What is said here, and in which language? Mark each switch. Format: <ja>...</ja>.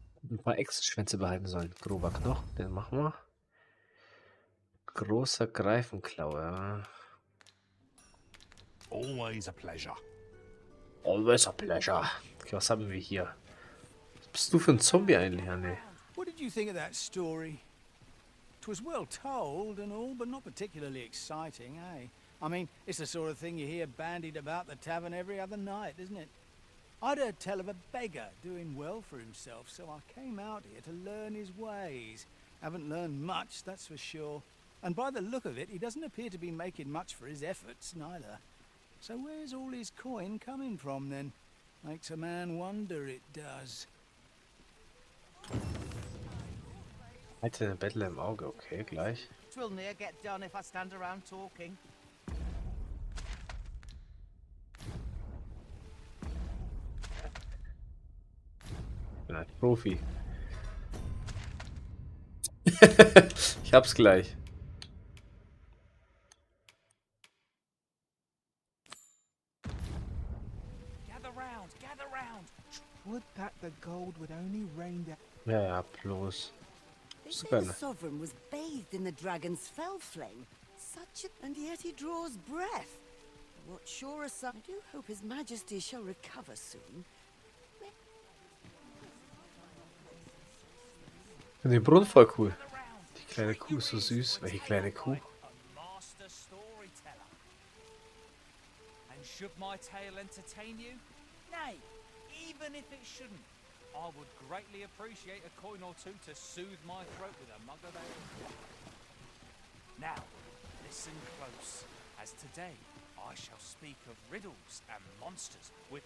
<de>Ein paar Echsenschwänze behalten sollen. Grober Knochen, den machen wir. Großer Greifenklaue, ja.</de> <en>Always a pleasure. Always a pleasure.</en> <de>Okay, was haben wir hier? Was bist du für ein Zombie eigentlich, Anne?</de> <en>What did you think of that story? 'Twas well told and all, but not particularly exciting, eh? I mean, it's the sort of thing you hear bandied about the tavern every other night, isn't it? I'd heard tell of a beggar doing well for himself, so I came out here to learn his ways. Haven't learned much, that's for sure. And by the look of it, he doesn't appear to be making much for his efforts, neither. So where's all his coin coming from, then? Makes a man wonder, it does.</en> <de>Hatte eine Bettle im Auge, okay, gleich.</de> <en>Twill near get done if I stand around talking.</en> <de>Ich bin ein Profi. Ich hab's gleich.</de> <en>Gather round. Would that the gold would only rain down.</en> <de>Ja, ja, bloß.</de> <en>They say</en> <de>Super.</de> <en>the sovereign was bathed in the dragon's fell flame. Such a... and yet he draws breath. What sure as I do hope his majesty shall recover soon.</en> <de>Ich finde den Brunnen voll cool. Die kleine Kuh ist so süß. Welche kleine Kuh?</de> <en>Master storyteller. And should my tale entertain you? Nay, even if it shouldn't, I would greatly appreciate a coin or two to soothe my throat with a mug of ale. Now, listen close, as today I shall speak of riddles and monsters with...</en>